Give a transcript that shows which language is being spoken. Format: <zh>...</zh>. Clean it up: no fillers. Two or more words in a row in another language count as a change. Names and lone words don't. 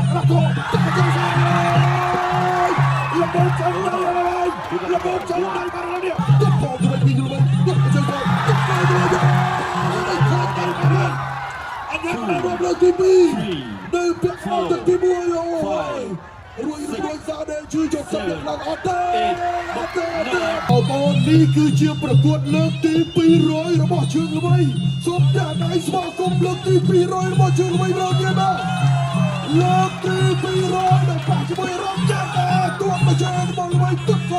<ms>go. Lebih jauh dari dia. Tepuk tu lagi dulu. Ada TV. Dari pihak Timur oi.</ms> <km>Rui Zade ជួយយកសម្ភារឡើងអត់ទេបងនេះគឺជាប្រកួតលើកទី200របស់ជើងល្បីសូមដាក់ដៃស្វាគមន៍លើកទី200របស់ជើងល្បីម្ដងទៀតបាទលើកទី200ដែលប៉ះជាមួយរំយ៉ាទួតមកជើងរបស់ល្បីទឹកក</km>